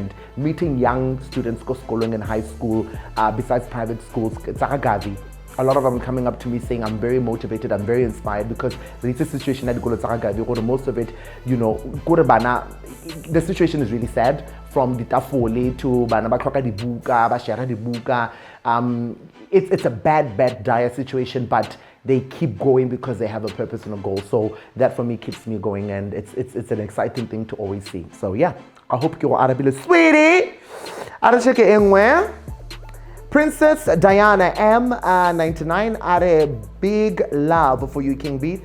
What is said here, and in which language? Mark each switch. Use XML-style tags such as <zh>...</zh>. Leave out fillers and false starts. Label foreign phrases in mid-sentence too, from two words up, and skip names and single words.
<en>And meeting young students schooling in high school, besides private schools, it's a lot of them coming up to me saying I'm very motivated, I'm very inspired, because the situation at most of it, the situation is really sad. From the</en> <st>tafole to bana bakhoka di buka, ba share di buka.</st> <en>It's a bad, dire situation, but they keep going because they have a purpose and a goal. So that for me keeps me going, and it's an exciting thing to always see. So yeah, I hope you're Arabile sweetie. Arashake Engwe. Princess Diana M99, a big love for you, King B.</en>